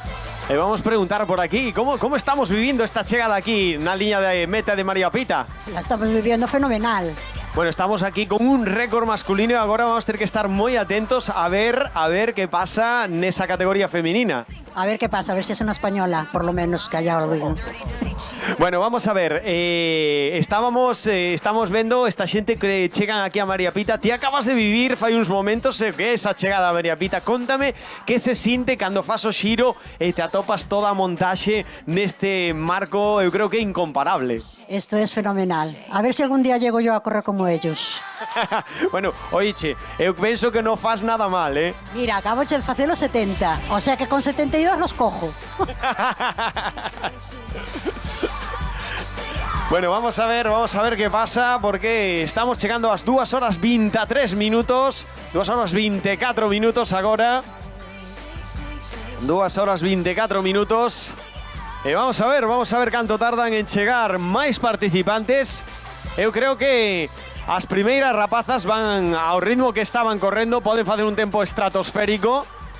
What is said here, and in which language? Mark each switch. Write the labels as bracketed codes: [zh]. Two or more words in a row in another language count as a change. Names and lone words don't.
[gl] E vamos preguntar por aquí, ¿cómo estamos vivindo esta chegada aquí na liña de meta de María Pita? [es] La estamos viviendo fenomenal. Bueno, estamos aquí con un récord masculino [gl] e agora vamos ter que estar moi atentos a ver que pasa nesa categoría femenina. [es] A ver qué pasa, a ver si es una española, por lo menos, que haya algo. [gl] Bueno, vamos a ver, estamos vendo esta xente que chegan aquí a María Pita. Ti acabas de vivir fai uns momentos que é esa chegada a María Pita. Cóntame que se sinte cando fas o xiro e te atopas toda a montaxe neste marco, eu creo que é incomparable. [es] Esto es fenomenal. A ver si algún día llego yo a correr como ellos. Bueno, [gl] oiche, eu penso que non fas nada mal, eh? [es] Mira, acabo de facer los 70, o sea que con 72 los cojo. Bueno, vamos a ver qué pasa, [gl] porque estamos chegando ás 2 horas 23 minutos, 2 horas 24 minutos agora. 2 horas 24 minutos. E vamos a ver canto tardan en chegar máis participantes. Eu creo que as primeiras rapazas van ao ritmo que estaban correndo, poden facer un tempo estratosférico.